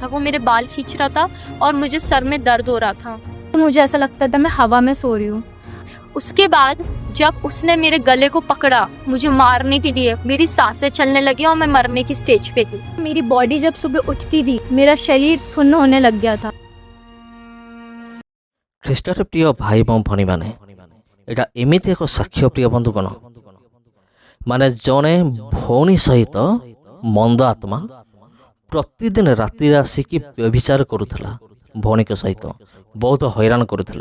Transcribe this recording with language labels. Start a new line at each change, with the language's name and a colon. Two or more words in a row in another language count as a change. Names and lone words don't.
Hindi: वो मेरे बाल खींच रहा था और मुझे सर में दर्द हो रहा था। तो मुझे ऐसा लगता था मैं हवा में सो रही हूँ। उसके बाद जब उसने मेरे गले को पकड़ा मुझे मारने के लिए, मेरी सांसें चलने लगी और मैं मरने की स्टेज पे थी। मेरी बॉडी जब सुबह उठती थी मेरा शरीर सुन्न होने लग गया था।
Odia: ଖ୍ରୀଷ୍ଟରେ ପ୍ରିୟ ଭାଇ ଏବଂ ଭଉଣୀମାନେ, ଏଇଟା ଏମିତି ଏକ ସାକ୍ଷ୍ୟ ପ୍ରିୟ ବନ୍ଧୁଗଣ, ମାନେ ଜଣେ ଭଉଣୀ ସହିତ ମନ୍ଦ ଆତ୍ମା ପ୍ରତିଦିନ ରାତିରେ ଆସିକି ବ୍ୟଭିଚାର କରୁଥିଲା, ଭଉଣୀଙ୍କ ସହିତ ବହୁତ ହଇରାଣ କରୁଥିଲା।